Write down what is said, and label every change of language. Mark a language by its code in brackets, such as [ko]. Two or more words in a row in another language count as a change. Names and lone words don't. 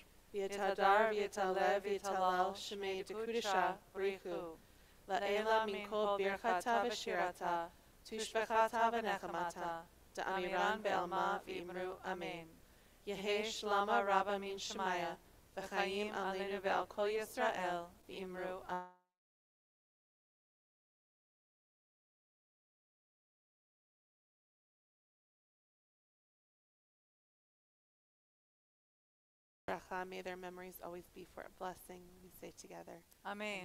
[arc] V'yitadar v'yitalev v'yitalal shemei dekudisha b'richu. La'ela min kol birchata v'shirata, tushbechata v'nechamata, da'amiran be'alma v'imru. Amen. Yehei shlama Rabbah min shemaya, v'chayim aleinu ve'al kol Yisrael v'imru. Amen. [en] May their memories always be for a blessing. We say together. Amen.